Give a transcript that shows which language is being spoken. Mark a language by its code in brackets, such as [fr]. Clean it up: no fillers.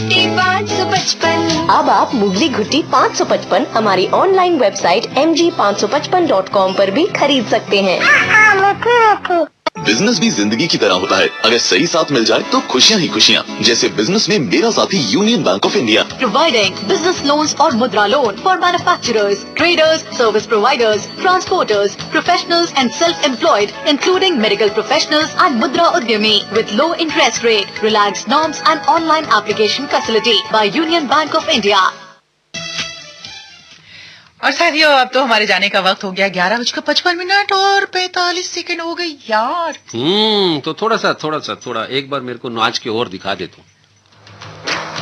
[hi] धुंधली घुट्टी 555 हमारी online website mg555.com पर भी खरीद सकते हैं। बिजनेस भी जिंदगी की तरह होता है, अगर सही साथ मिल जाए तो खुशियाँ ही खुशियाँ। जैसे बिजनेस में मेरा साथी union bank of India, [en] Providing business loans or mudra loan for manufacturers, traders, service providers, transporters, professionals and self-employed, including medical professionals and Mudra Udyami with low interest rate, relaxed norms and online application facility by Union Bank of India. [hi] और साथियों, अब तो हमारे जाने का वक्त हो गया 11:55 और 45 सेकंड हो गई यार। तो थोड़ा एक बार मेरे को नाच के और दिखा दे तू।